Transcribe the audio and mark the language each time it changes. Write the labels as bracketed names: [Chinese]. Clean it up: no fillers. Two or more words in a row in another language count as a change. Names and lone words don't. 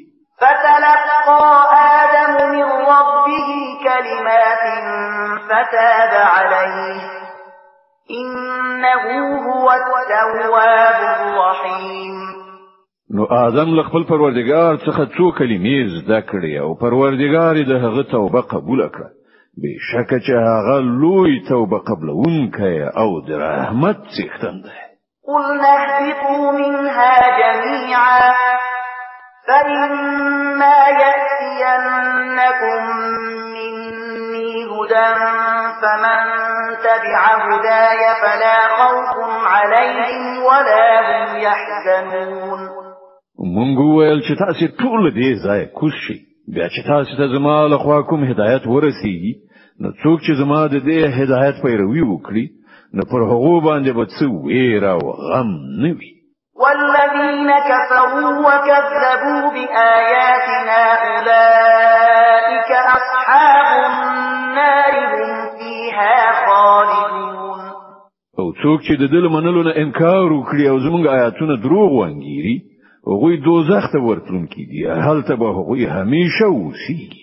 [Arabic] فتلقى آدم من ربه كلمات فتاب عليه إنه هو التواب الرحيم. [Pashto] نو آدم له خپل پروردګار څخه څو کلمې زده کړې او پروردګار د هغه توبه قبول کړه بشکه چې هغه لوی توبه قبلونکی او د رحمت څښتن دی. [Arabic] قلنا اهبطوا منها جميعا فإما يأتينكم مني هدى فمن تبع هداي فلا خوف عليهم ولا هم يحزنون. [Pashto] مونږ ویل چې تاسو ټول دې ځای کوشي بیا چې تاسو ته زما له خوا کوم هدایت ورسیږي نو څوک چې زما د دې هدایت پیروي وکړي نو پر هغه باندې به څه ویره او غم نه وي. [Arabic] والذين كفروا وكذبوا بآياتنا أولئك أصحاب النار هم فيها خالدون. [Pashto] او څوک چې د دل منلو نه انکار وکړي او زموږ آیاتونه دروغ وانګيري هغوی دوزخ ته ورتلونکي دي، هلته به هغوی همیشه اوسیږي.